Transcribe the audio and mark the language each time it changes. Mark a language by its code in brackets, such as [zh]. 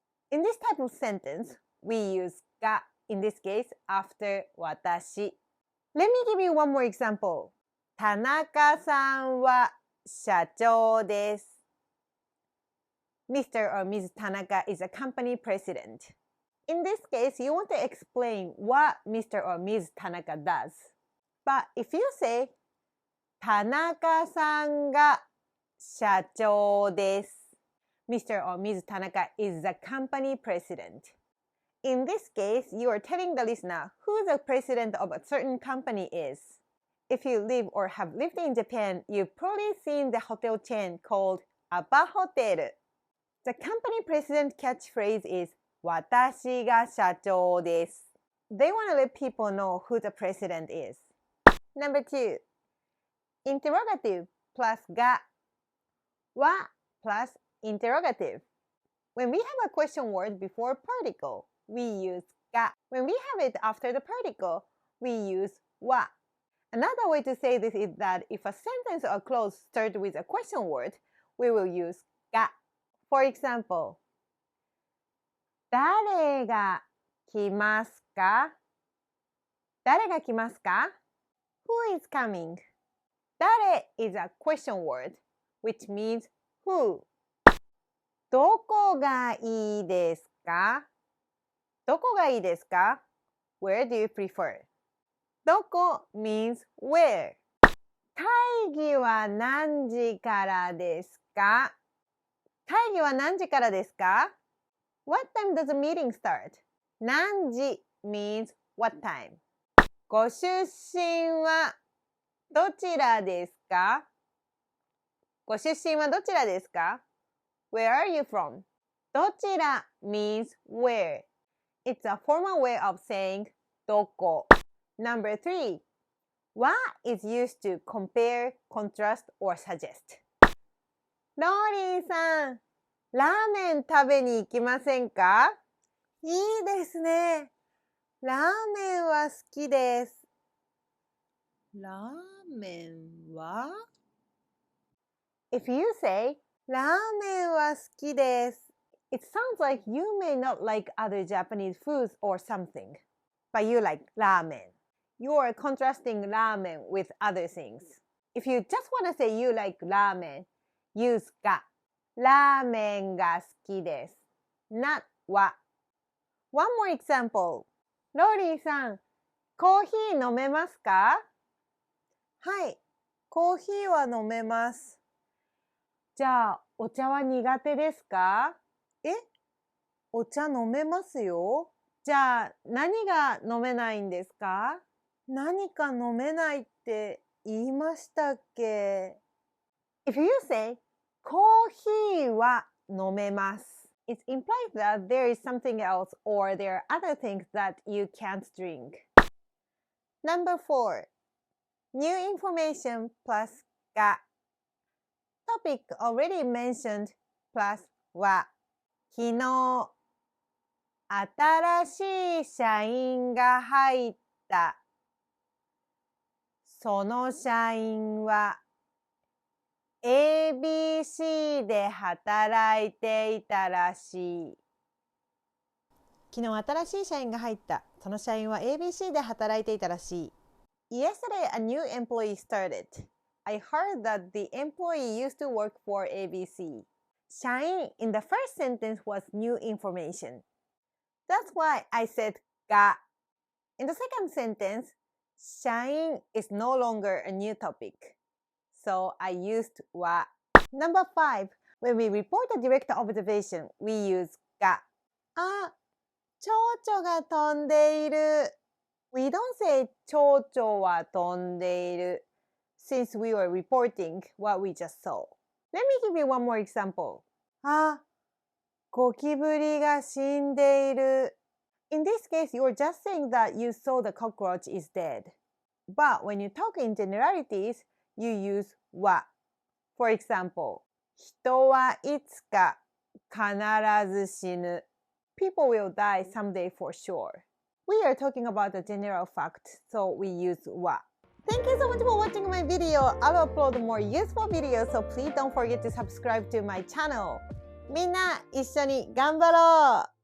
[en] In this type of sentence, we use ga in this case after 私. Let me give you one more example. [ja] 田中さんは社長です。 [en] Mr. or Ms. Tanaka is a company president. In this case, you want to explain what Mr. or Ms. Tanaka does. But if you say, [ja] 田中さんが社長です。 [en] Mr. or Ms. Tanaka is the company president. In this case, you are telling the listener who the president of a certain company is. If you live or have lived in Japan, you've probably seen the hotel chain called Aba Hotel. The company president catchphrase is [ja] 私が社長です. [en] They want to let people know who the president is. Number 2. Interrogative plus ga. Wa plus interrogative. When we have a question word before particle, we use ga. When we have it after the particle, we use wa. Another way to say this is that if a sentence or clause starts with a question word, we will use ga. For example, [ja] 誰が来ますか? 誰が来ますか? [en] Who is coming? 誰 is a question word, which means who. [ja] どこがいいですか?どこがいいですか? [en] Where do you prefer? どこ means where. [ja] 会議は何時からですか? 会議は何時からですか? [en] What time does the meeting start? 何時 means what time. [ja] ご出身はどちらですか? ご出身はどちらですか? [en] Where are you from? どちら means where. It's a formal way of saying どこ. Number 3. Wa is used to compare, contrast, or suggest. [ja] ローリーさん、ラーメン食べに行きませんか? いいですね。ラーメンは好きです。ラーメンは? [en] If you say, [ja] ラーメンは好きです, [en] it sounds like you may not like other Japanese foods or something, but you like ラーメン. You are contrasting ラーメン with other things. If you just want to say you like ラーメン, use が。 [ja] ラーメンが好きです。 [en] not [ja] は。 [en] One more example. [ja] ローリーさん、コーヒー飲めますか? はい、コーヒーは飲めます。じゃあ、お茶は苦手ですか? お茶飲めますよ。じゃあ、何が飲めないんですか? 何か飲めないって言いましたっけ? [en] If you say, [ja] コーヒーは飲めます, [en] it implies that there is something else or there are other things that you can't drink. Number 4. New information plus が.Topic already mentioned plus は. [ja] 昨日、新しい社員が入った。その社員は ABC で働いていたらしい。昨日新しい社員が入った。その社員は ABC で働いていたらしい。 [en] Yesterday, a new employee started. I heard that the employee used to work for ABC. 社員 in the first sentence was new information. That's why I said が.In the second sentence, 社員 is no longer a new topic. So I used は.Number 5. When we report a direct observation, we use が. [ja] あ、蝶々が飛んでいる。 [en] We don't say [ja] 蝶々は飛んでいる [en] since we were reporting what we just saw. Let me give you one more example. [ja] あ、ゴキブリが死んでいる。 [en] In this case, you're just saying that you saw the cockroach is dead. But when you talk in generalities, you use は. For example, [ja] 人はいつか必ず死ぬ。 [en] People will die someday for sure. We are talking about a general fact, so we use は. Thank you so much for watching my video. I'll upload more useful videos, so please don't forget to subscribe to my channel. [ja] みんな一緒に頑張ろう